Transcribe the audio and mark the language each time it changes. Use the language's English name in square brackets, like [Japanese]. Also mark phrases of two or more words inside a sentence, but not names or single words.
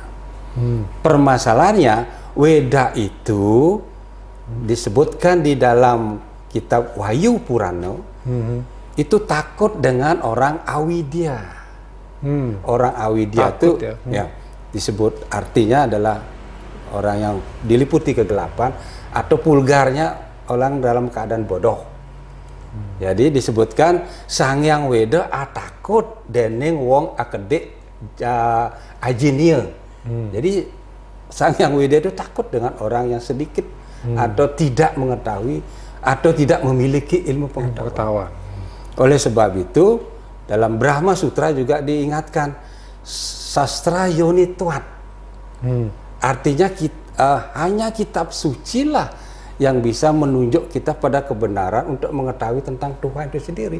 [Indonesian] Permasalahannya Weda itu disebutkan di dalam kitab Wahyu Purana, itu takut dengan orang Awidya. Orang Awidya itu ya disebut artinya adalah orang yang diliputi kegelapan, atau vulgarnya orang dalam keadaan bodoh. Jadi disebutkan Sang Hyang Weda takut [Balinese] dening wong akedek ajinia. [Indonesian] Jadi Sang Hyang Weda itu takut dengan orang yang sedikit atau tidak mengetahui atau tidak memiliki ilmu pengetahuan. Oleh sebab itu dalam Brahma Sutra juga diingatkan [Sanskrit] sastra yoni tuat. [Indonesian] Artinya hanya kitab suci lah yang bisa menunjuk kita pada kebenaran untuk mengetahui tentang Tuhan itu sendiri.